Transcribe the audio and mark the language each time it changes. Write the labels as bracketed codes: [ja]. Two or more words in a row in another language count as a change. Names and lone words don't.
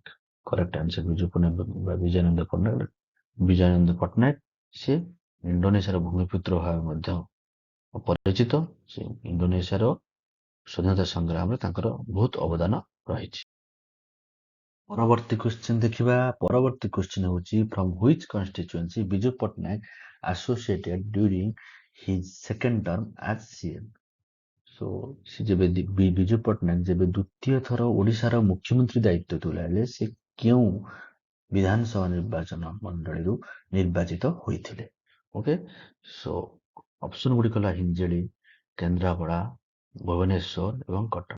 [en] correct answer ବିଜୟାନନ୍ଦ ପଟ୍ଟନାୟକ। [or] ସେ ଇଣ୍ଡୋନେସିଆର ଭୂମିପୁତ୍ର ଭାବେ ମଧ୍ୟ ପରିଚିତ। ସେ ଇଣ୍ଡୋନେସିଆର ସ୍ୱାଧୀନତା ସଂଗ୍ରାମରେ ତାଙ୍କର ବହୁତ ଅବଦାନ ରହିଛି। ପରବର୍ତ୍ତୀ କ୍ୱେଶ୍ଚନ ଦେଖିବା। ପରବର୍ତ୍ତୀ କ୍ୱେଶ୍ଚନ ହେଉଛି, [en] from which constituency ବିଜୁ ପଟ୍ଟନାୟକ associated during his second term as CM? [or] So ବିଜୁ ପଟ୍ଟନାୟକ ଯେବେ ଦ୍ୱିତୀୟ ଥର ଓଡ଼ିଶାର ମୁଖ୍ୟମନ୍ତ୍ରୀ ଦାୟିତ୍ୱ ତୁଲାଇଲେ, ସେ କେଉଁ ବିଧାନସଭା ନିର୍ବାଚନ ମଣ୍ଡଳୀରୁ ନିର୍ବାଚିତ ହୋଇଥିଲେ? [en] okay, so option [or] ଗୁଡ଼ିକ ହେଲା ହିଞ୍ଜିଳି, କେନ୍ଦ୍ରାପଡ଼ା, ଭୁବନେଶ୍ୱର ଏବଂ କଟକ।